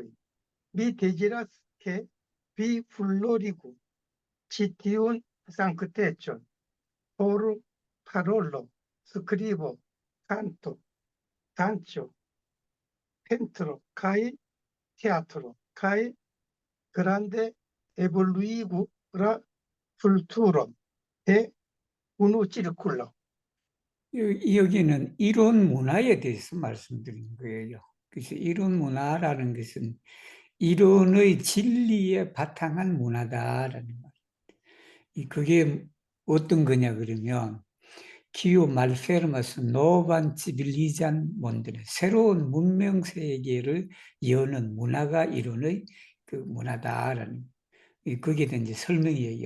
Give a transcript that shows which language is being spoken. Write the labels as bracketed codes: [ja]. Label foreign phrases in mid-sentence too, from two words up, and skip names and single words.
[eo] Mi deziras, ke vi florigu ĉi tiun sanktecon por parolo, skribo, kanto, danco, pentro kaj teatro, kaj grande evoluigu la kulturon de unu cirkulo. [ko] 여기는 이론 문화에 대해서 말씀드린 거예요. 그래서 이론 문화라는 것은 이론의 진리에 바탕한 문화다라는 거예요. 그게 어떤 거냐 그러면 [eo] kiu malfermas novan civilizan mondon, [ko] 새로운 문명 세계를 여는 문화가 이론의 그 문화다라는 거기에 대한 이제 설명이에요.